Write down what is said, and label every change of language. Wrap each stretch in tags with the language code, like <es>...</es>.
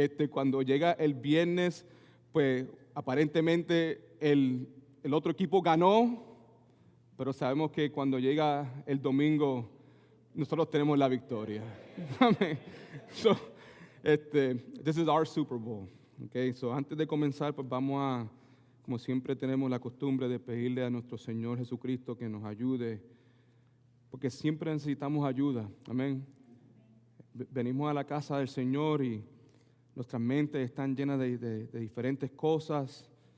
<es>Cuando llega el viernes, pues aparentemente el otro equipo ganó, pero sabemos que cuando llega el domingo, nosotros tenemos la victoria. Amén.</es> <en>So, this is our Super Bowl. Okay, so</en> <es>antes de comenzar, pues vamos a, como siempre tenemos la costumbre de pedirle a nuestro Señor Jesucristo que nos ayude, porque siempre necesitamos ayuda, amén. Venimos a la casa del Señor y nuestras mentes están llenas de diferentes cosas.</es>